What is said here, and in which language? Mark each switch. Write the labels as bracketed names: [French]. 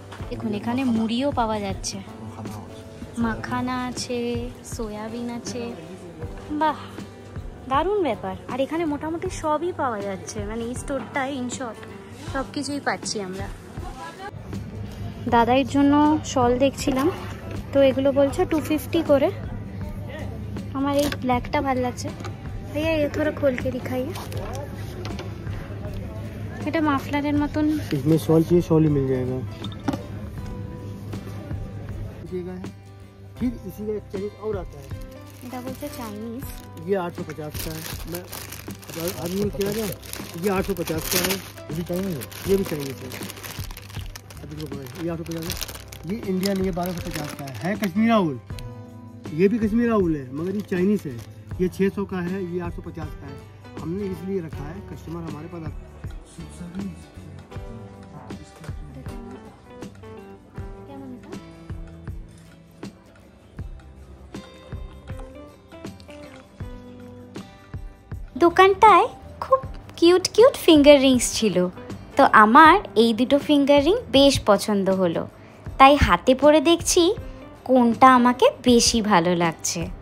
[Bangla] দেখুন এখানে মুড়িও পাওয়া যাচ্ছে, মাখানা আছে, সয়াবিন আছে, বাহ দারুণ ব্যাপার। আর এখানে মোটামুটি সবই পাওয়া যাচ্ছে, মানে এই স্টোরটায় ইন শর্ট সব কিছুই পাচ্ছি আমরা। দাদাইয়ের জন্য শল দেখছিলাম, তো এগুলো বলছে 250 করে। আমার এই ব্ল্যাকটা ভালো লাগছে, [Hindi] भैया ये थोड़ा खोल के दिखाइए। [Bangla] এটা মাফলারের মতন। [Hindi] इसमें शॉल चाहिए शॉल ही मिल जाएगा। फिर इसी का एक चाइनीज और आता है, [Bangla] এটা বলছে চাইনিজ। [Hindi] ये 850 का है। मैं आदमी क्या है, ये 850 का है। ये भी चाइनीज है, ये भी चाइनीज है। ये 850 है। ये इंडियन, ये 1250 का है कश्मीरा उल। ये भी कश्मीरा उल है मगर ये चाइनीज है। ये 600 का है, ये 850 का है। हमने इसलिए रखा है, कस्टमर हमारे पास [Bangla] দোকানটায় খুব কিউট কিউট ফিঙ্গার রিংস ছিল, তো আমার এই দুটো ফিঙ্গার রিং বেশ পছন্দ হলো, তাই হাতে পরে দেখছি কোনটা আমাকে বেশি ভালো লাগছে।